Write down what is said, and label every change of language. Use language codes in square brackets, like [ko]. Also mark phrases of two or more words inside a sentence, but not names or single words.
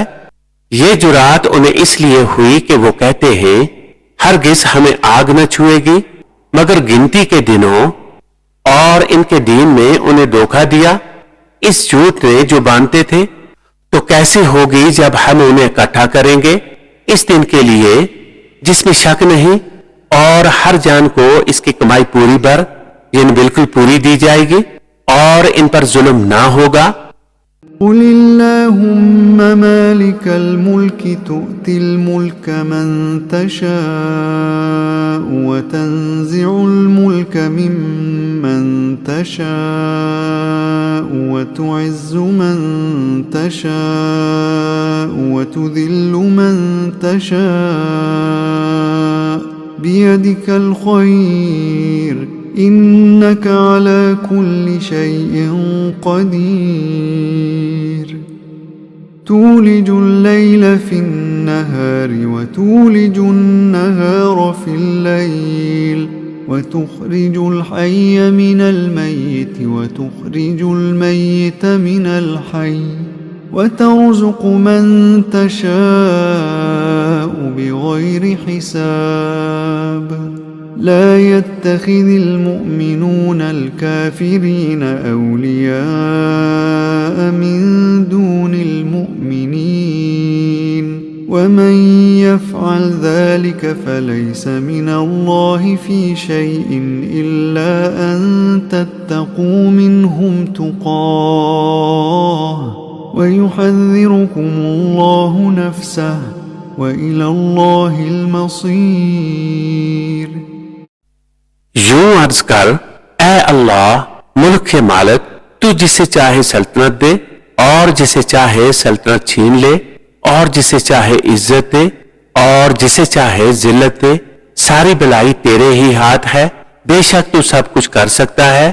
[hi] ये जुरात उन्हें इसलिए हुई कि वो कहते हैं हरगिज हमें आग न छुएगी, मगर गिनती के दिनों और इनके दीन में उन्हें धोखा दिया इस झूठ ने जो बांधते थे। तो कैसे होगी जब हम उन्हें इकट्ठा करेंगे इस दिन के लिए जिसमें शक नहीं, और हर जान को इसकी कमाई पूरी भर यानी बिल्कुल पूरी दी जाएगी और इन पर जुल्म ना होगा। [ar] قل اللهم مالك الملك تؤتي الملك من تشاء وتنزع الملك ممن تشاء وتعز من تشاء وتذل من تشاء بيدك الخير إنك على كل شيء قدير. تولج الليل في النهار وتولج النهار في الليل وتخرج الحي من الميت وتخرج الميت من الحي وترزق من تشاء بغير حساب. لا يتخذ المؤمنون الكافرين أولياء من دون المؤمنين ومن يفعل ذلك فليس من الله في شيء إلا أن تتقوا منهم تقاه ويحذركم الله نفسه وإلى الله المصير। [hi] यूं अर्ज कर, ऐ अल्लाह मुल्क के मालिक, तू जिसे चाहे सल्तनत दे और जिसे चाहे सल्तनत छीन ले, और जिसे चाहे इज्जत दे और जिसे चाहे जिल्लत दे। सारी भलाई तेरे ही हाथ है, बेशक तू सब कुछ कर सकता है।